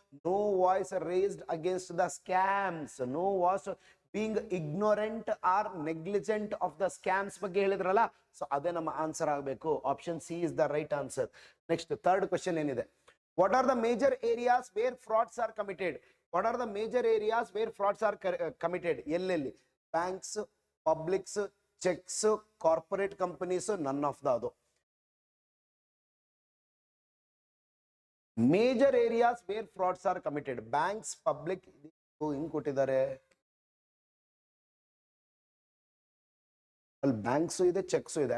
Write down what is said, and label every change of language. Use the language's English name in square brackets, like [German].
[English] no voice raised against the scams, no voice being ignorant or negligent of the scams [Kannada] ಬಗ್ಗೆ ಹೇಳಿದ್ರಲ್ಲ. So ಅದೇ ನಮ್ಮ answer ಆಗಬೇಕು. [English] Option C is the right answer. Next, third question ಏನಿದೆ? What are the major areas where frauds are committed? What are the major areas where frauds are committed? [Kannada] ಎಲ್ಲೆಲ್ಲಿ? [English] Banks, publics, checks, corporate companies, none of the ಅದು. Major areas where frauds are committed, banks, public. [Kannada] ಹಿಂಗ್ ಕೊಟ್ಟಿದ್ದಾರೆ, ಅಲ್ಲಿ banks ಇದೆ, checks ಇದೆ.